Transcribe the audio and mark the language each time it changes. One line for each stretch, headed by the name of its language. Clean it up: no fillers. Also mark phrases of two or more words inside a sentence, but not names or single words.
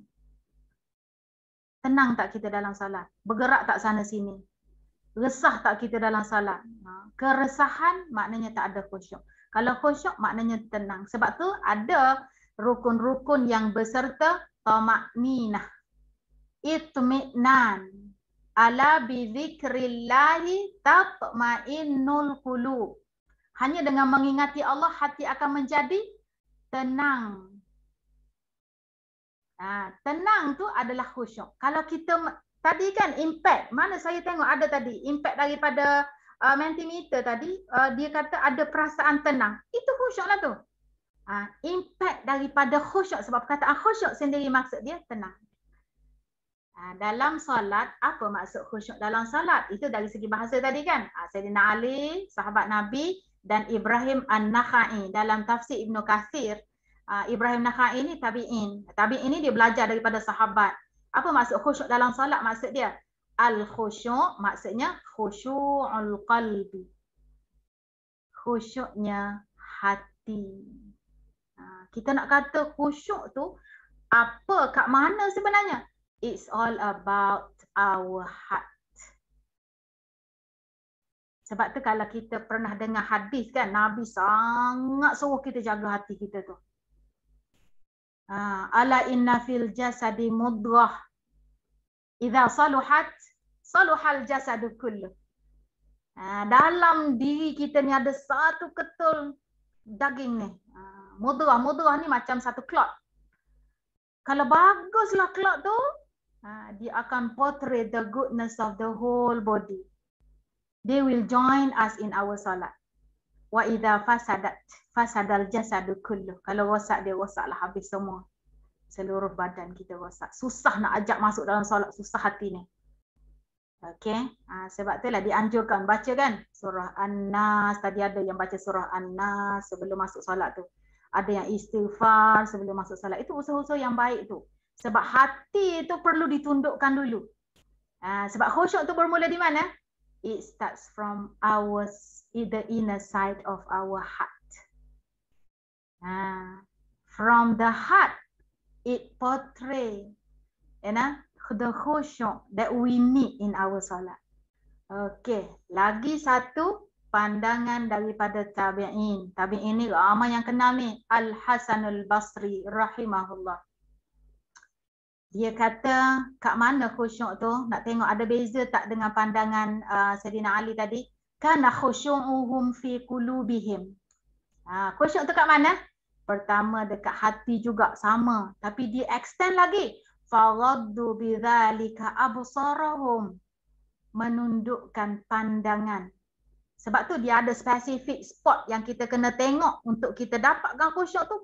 Malay: Tenang tak kita dalam salat? Bergerak tak sana sini? Resah tak kita dalam salat? Keresahan maknanya tak ada khusyuk. Kalau khusyuk maknanya tenang. Sebab tu ada rukun-rukun yang beserta tamakninah. Itmi'nan.
Arabic: ألا بذكر الله تطمئن القلوب.
Malay: Hanya dengan mengingati Allah hati akan menjadi tenang. Tenang tu adalah khusyuk. Kalau kita tadi kan impact, mana saya tengok ada tadi impact daripada Mentimeter tadi, dia kata ada perasaan tenang. Itu khusyuk lah tu. Impact daripada khusyuk, sebab perkataan khusyuk sendiri maksud dia tenang. Dalam solat, apa maksud khusyuk dalam solat? Itu dari segi bahasa tadi kan. Sayyidina Ali, sahabat Nabi, dan Ibrahim An-Nakhai dalam tafsir Ibn Kathir. Ibrahim Nakhai ni tabi'in. Tabi'in ni dia belajar daripada sahabat. Apa maksud khusyuk dalam solat? Maksud dia al-khusyuk maksudnya
Arabic: خشوع القلب.
Malay: Khusyuknya hati. Kita nak kata khusyuk tu apa, kat mana sebenarnya?
English: It's all about our heart.
Malay: Sebab tu kalau kita pernah dengar hadis kan, Nabi sangat suruh kita jaga hati kita tu.
Arabic: ألا إن في الجسد مضغة. إذا صلحت صلح الجسد كله.
Malay: Dalam diri kita ni ada satu ketul daging ni. Mudghah ni macam satu clot. Kalau baguslah clot tu, dia akan
English: portray the goodness of the whole body. They will join us in our salat.
Arabic: وإذا فسدت فسد الجسد كله.
Malay: Kalau rosak, dia rosaklah habis semua. Seluruh badan kita rosak. Susah nak ajak masuk dalam solat, susah hati ni. Okey, sebab itulah dianjurkan baca kan surah An-Nas. Tadi ada yang baca surah An-Nas sebelum masuk solat tu. Ada yang istighfar sebelum masuk solat. Itu usaha-usaha yang baik tu. Sebab hati tu perlu ditundukkan dulu. Sebab khusyuk tu bermula di mana?
English: It starts from the inner side of our heart. From the heart, it portray, the khusyuk that we need in our salat.
Malay: Okey, lagi satu pandangan daripada tabi'in. Tabi'in ni ramai yang kenal ni, Al-Hasanul Basri rahimahullah. Dia kata kat mana khusyuk tu? Nak tengok ada beza tak dengan pandangan Sayyidina Ali tadi?
Arabic: كان خشوعهم في قلوبهم.
Malay: Khusyuk tu kat mana? Pertama dekat hati juga sama, tapi dia extend lagi.
Arabic: فردوا بذلك أبصارهم,
Malay: menundukkan pandangan. Sebab tu dia ada spesifik spot yang kita kena tengok untuk kita dapatkan khusyuk tu.